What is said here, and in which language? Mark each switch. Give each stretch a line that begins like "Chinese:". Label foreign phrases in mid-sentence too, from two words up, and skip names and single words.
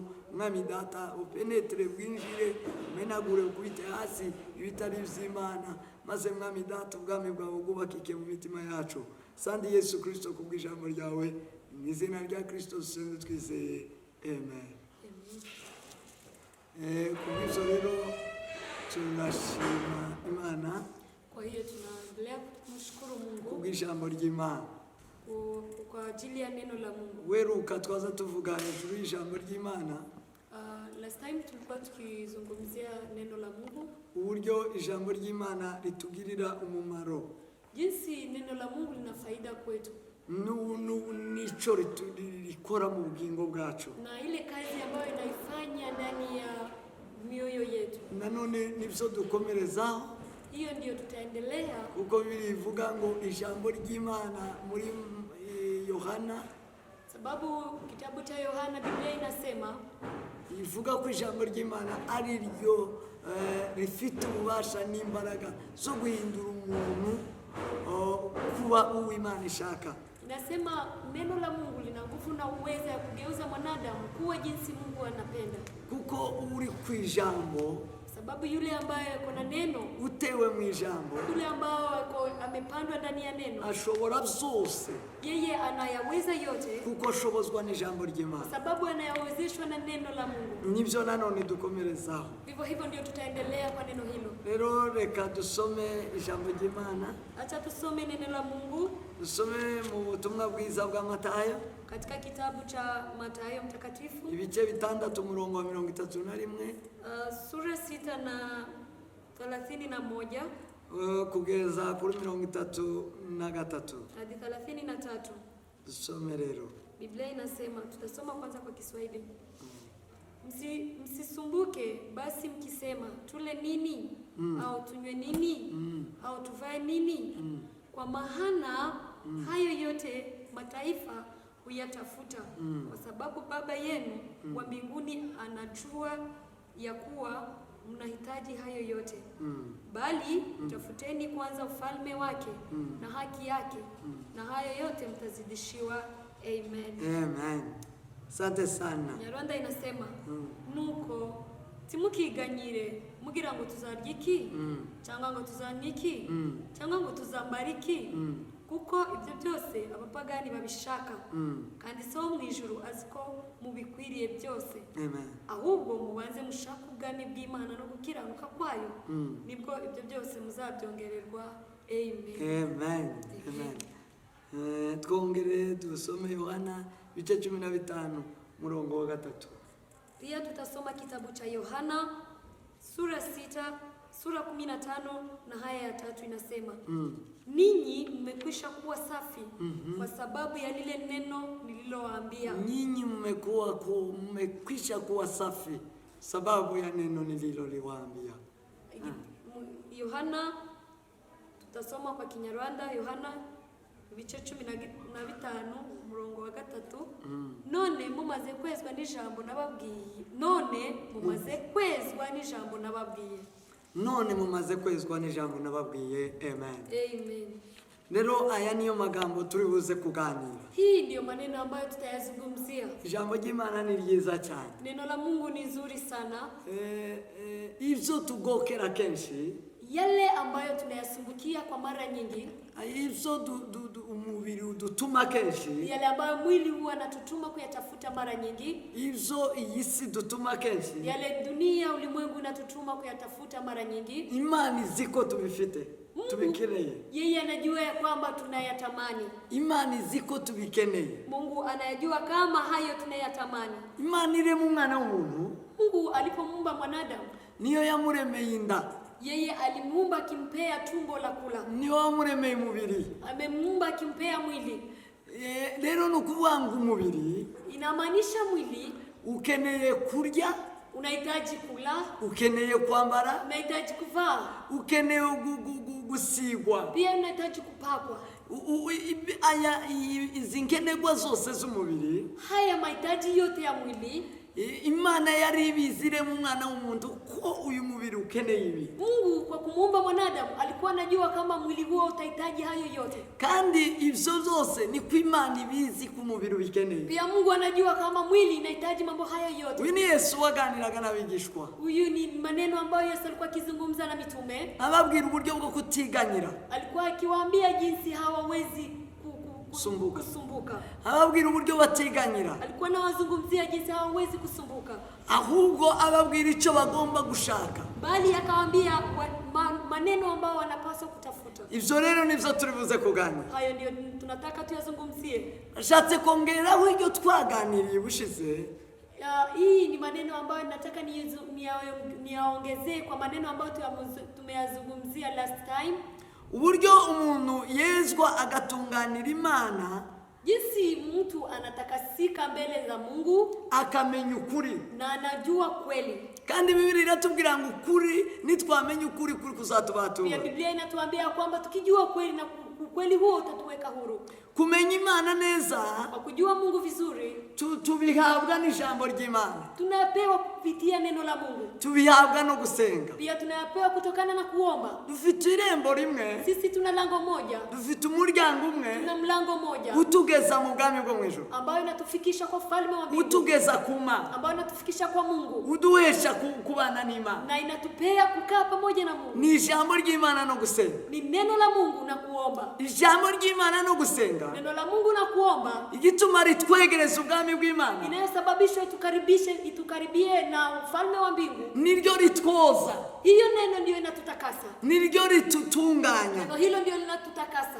Kinyarwanda: Mwami data, upenetre, bwinjire, umenagure, ukubite hasi ibitari iby'Imana, maze Mwami data ubwami bwawe bwubakike mu mitima yacu. Sandi Yesu Kristo, kubw'ijambo ryawe, mu izina rya Kristo dusenze twizeye, amen. Kubw'ibyo rero turashima Imana.
Swahili: Kwa hiyo tunaendelea kumshukuru Mungu
Kinyarwanda: Kubw'ijambo ry'Imana.
Swahili: kwa ajili ya neno la Mungu.
Kinyarwanda: Weruka twaza tuvuga hejuru y'ijambo ry'Imana,
English: Last time
Swahili: tulikuwa tukizungumzia neno la Mungu,
Kinyarwanda: uburyo ijambo ry'Imana ritugirira umumaro,
Swahili: jinsi neno la Mungu lina faida kwetu
Kinyarwanda: n'icyo rikora mu bugingo bwacu,
Swahili: na ile kazi ambayo inaifanya ndani ya mioyo yetu.
Kinyarwanda: nanone nibyo dukomerezaho,
Swahili: Hiyo ndio tutaendelea,
Kinyarwanda: kuko birivuga ngo ijambo ry'Imana muri Yohana,
Swahili: sababu kitabu cha Yohana Biblia inasema
Kinyarwanda: ivuga ko ijambo ry'Imana ari ryo rifite ububasha n'imbaraga zo guhindura umuntu kuba uw'Imana ishaka.
Swahili: inasema neno la Mungu lina nguvu nguvu na uwezo ya kugeuza mwanadamu kuwa jinsi Mungu anapenda.
Kinyarwanda: kuko uri ku ijambo,
Swahili: Sababu yule ambaye yuko na neno,
Kinyarwanda: utewe mu ijambo,
Swahili: yule ambao amepandwa ndani ya neno,
Kinyarwanda: ashobora byose
Swahili: yeye anayaweza yote
Kinyarwanda: kuko ashobozwa n'ijambo ry'Imana.
Swahili: sababu anayawezeshwa na neno la Mungu.
Kinyarwanda: Nibyo nanone dukomerezaho.
Swahili: Vivyo hivyo ndio tutaendelea kwa neno hilo.
Kinyarwanda: Rero reka dusome ijambo ry'Imana,
Swahili: Acha tusome neno la Mungu
Kinyarwanda: dusome mu butumwa bwiza bwa Matayo
Swahili: katika kitabu cha Mathayo mtakatifu
Kinyarwanda: ibice 6 umurongo wa 31
Swahili: sura 6 na 31
Kinyarwanda: kugeza kuri 33
Swahili: hadi 33.
Kinyarwanda: dusome rero.
Swahili: Biblia inasema, tutasoma kwanza kwa Kiswahili. Msisumbuke basi mkisema tule nini au tunywe nini au tuvae nini, kwa maana hayo yote mataifa huyatafuta, kwa sababu Baba yenu wa mbinguni anajua ya kuwa mnahitaji hayo yote. Bali tafuteni kwanza ufalme wake na haki yake, na hayo yote mtazidishiwa. Amen. Amen. Asante sana.
Kinyarwanda: Nyarwanda inasema nuko timukiganyire mugira ngo tuzarya iki cyangwa ngo tuzanywa iki cyangwa ngo tuzambara iki, kuko ibyo byose abapagani babishaka, kandi so mu ijuru aziko mubikwiriye byose. Amen. Ahubwo mubanze mushaka ubwami bw'Imana no gukiranuka kwayo, nibwo ibyo byose muzabyongererwa. Amen. Amen. Amen. Twongere dusome Yohana bice 15 murongo wa 3.
Swahili: Pia tutasoma kitabu cha Yohana sura 15 na haya ya 3 inasema, ninyi mmekwisha kuwa safi kwa sababu ya lile neno nililowaambia. Nyinyi mmekwisha kuwa safi sababu ya neno nililoliwaambia. Yohana tutasoma kwa Kinyarwanda.
Kinyarwanda: Yohana bice 15 murongo wa 3. None mumaze kwezwa n'ijambo nababwiye. None mumaze kwezwa n'ijambo nababwiye. None mumaze kwezwa n'ijambo nababwiye. Amen. Amen. Rero aya niyo magambo turi buze kuganira.
Swahili: Hii ndio maneno ambayo tutayazungumzia.
Kinyarwanda: Ijambo ry'Imana ni ryiza cyane.
Swahili: Neno la Mungu ni nzuri sana.
Kinyarwanda: Ibyo tugokera kenshi,
Swahili: yale ambayo tunayasumbukia kwa mara nyingi,
Kinyarwanda: ibyo umubiri udutuma kenshi,
Swahili: yale ambayo mwili huwa anatutuma kuyatafuta mara nyingi,
Kinyarwanda: ibyo iyi si dutuma kenshi,
Swahili: yale dunia ulimwengu unatutuma kuyatafuta mara nyingi,
Kinyarwanda: Imana iziko tubifite, tubikeneye.
Swahili: Yeye anajua ya kwamba tunayatamani.
Kinyarwanda: Imana iziko tubikeneye.
Swahili: Mungu anayajua kama hayo tunayatamani.
Kinyarwanda: Imana ire mu mwana w'umuntu,
Swahili: Mungu alipomuumba mwanadamu,
Kinyarwanda: niyo yamuremeye inda.
Swahili: Yeye alimuumba akimpea tumbo la kula.
Kinyarwanda: Niyo yamuremeye umubiri.
Swahili: Amemuumba akimpea mwili.
Kinyarwanda: Rero nukuvuga ngo umubiri,
Swahili: inamaanisha mwili
Kinyarwanda: ukeneye kurya,
Swahili: unahitaji kula,
Kinyarwanda: ukeneye kwambara,
Swahili: unahitaji kuvaa,
Kinyarwanda: ukeneye gusigwa,
Swahili: pia unahitaji kupakwa.
Kinyarwanda: Aya izi nkenerwa zose z'umubiri,
Swahili: haya mahitaji yote ya mwili,
Kinyarwanda: Imana yari ibizire mu mwana w'umuntu ko uyu mubiri ukeneye ibi.
Swahili: Mungu kwa kumuumba mwanadamu alikuwa anajua kama mwili huo utahitaji hayo yote.
Kinyarwanda: Kandi ivyo zose ni kwa Imana ibizi ku mubiri ubikeneye.
Swahili: Pia Mungu anajua kama mwili inahitaji mambo hayo yote.
Kinyarwanda: Uyu ni Yesu waganiraga n'abigishwa.
Swahili: Huyu ni maneno ambayo Yesu alikuwa akizungumza na mitume.
Kinyarwanda: Ababwira uburyo bwo kutiganyira.
Swahili: Alikuwa akiwaambia jinsi hawawezi kusumbuka.
Kinyarwanda: Ababwira uburyo batiganyira.
Swahili: Alikuwa anawazungumzia jinsi hawawezi kusumbuka.
Kinyarwanda: Ahubwo ababwira icyo bagomba gushaka.
Swahili: Bali akawaambia maneno ambayo wanapaswa kutafuta.
Kinyarwanda: Ivyo rero nivyo turibuze kuganira.
Swahili: Hayo ndio tunataka tuyazungumzie.
Kinyarwanda: Ashatse kongeraho iryo twaganiriye bushize.
Swahili: Hii ni maneno ambayo nataka niyaongezee kwa maneno ambayo tumeyazungumzia
English: last time.
Kinyarwanda: Uburyo umuntu yezwa agatunganira Imana,
Swahili: jinsi mtu anatakasika mbele za Mungu,
Kinyarwanda: akamenya ukuri
Swahili: na anajua kweli.
Kinyarwanda: Kandi Biblia inatubwira ngo ukuri nitwamenya ukuri kuri kuzatubatura.
Swahili: Pia Biblia inatuambia kwamba tukijua kweli na ukweli huo utatuweka huru.
Kinyarwanda: Kumenya Imana neza,
Swahili: kwa kujua Mungu vizuri,
Kinyarwanda: tubihabwa n'ijambo ry'Imana.
Swahili: Tunapewa kupitia neno la Mungu.
Kinyarwanda: tubihabwa no gusenga.
Swahili: Pia tunayapewa kutokana na kuomba.
Kinyarwanda: Dufite irembo rimwe,
Swahili: Sisi tuna lango moja,
Kinyarwanda: dufite umuryango umwe
Swahili: tuna mlango moja
Kinyarwanda: utugeza mu bwami bwo mu ijuru,
Swahili: ambayo inatufikisha kwa ufalme wa mbingu,
Kinyarwanda: utugeza ku Mana,
Swahili: ambayo inatufikisha kwa Mungu
Kinyarwanda: uduhesha kubana n'Imana.
Swahili: na inatupea kukaa pamoja na Mungu.
Kinyarwanda: Ni ijambo ry'Imana no gusenga.
Swahili: Ni neno la Mungu na kuomba.
Kinyarwanda: Ijambo ry'Imana no gusenga
Swahili: Neno la Mungu na kuomba
Kinyarwanda: igituma ritwegereza ubwami bw'Imana,
Swahili: inayosababisha itukaribie na ufalme wa mbingu.
Kinyarwanda: niryo ritwoza,
Swahili: Hiyo neno ndio inatutakasa.
Kinyarwanda: niryo ritutunganya.
Swahili: Neno hilo ndio linatutakasa.